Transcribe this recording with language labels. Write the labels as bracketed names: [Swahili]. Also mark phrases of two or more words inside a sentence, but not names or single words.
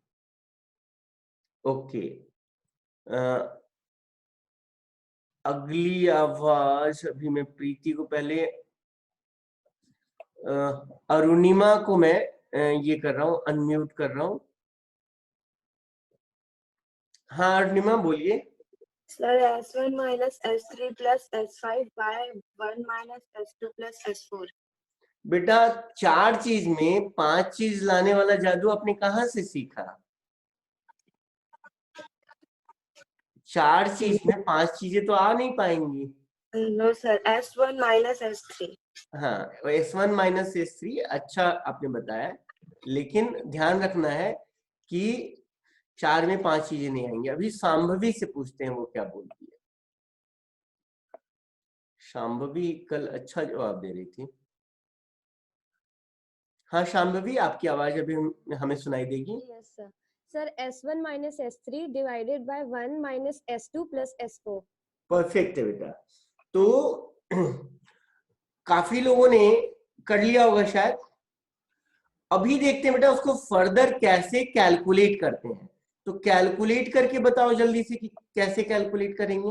[Hindi] ओके, अगली आवाज अभी मैं प्रीति को पहले, अरुणिमा को मैं ये कर रहा हूं, अनम्यूट कर रहा हूं। हाँ अरुणिमा बोलिए। [English] सर S1 minus S3 plus S5 by 1 minus S2 plus S4। [Hindi] बेटा 4 चीज में 5 चीज लाने वाला जादू आपने कहाँ से सीखा? 4 चीज में 5 चीजें तो आ नहीं पाएंगी। [English] no sir, S1 minus S3। [Hindi] हाँ, [English] S1 minus S3 [Hindi] अच्छा आपने बताया, लेकिन ध्यान रखना है कि 4 में 5 चीजें नहीं आएंगी। अभी शांभवी से पूछते हैं वो क्या बोलती है। शांभवी कल अच्छा जवाब दे रही थी। हाँ शांभवी, आपकी आवाज अभी हमें सुनाई देगी। [English] yes sir. सर S1 minus S3 divided by 1 minus S2 plus S4। [Hindi] परफेक्ट है बेटा। तो काफी लोगों ने कर लिया होगा शायद। अभी देखते हैं बेटा उसको फर्दर कैसे कैलकुलेट करते हैं। तो कैलकुलेट करके बताओ जल्दी से कि कैसे कैलकुलेट करेंगे।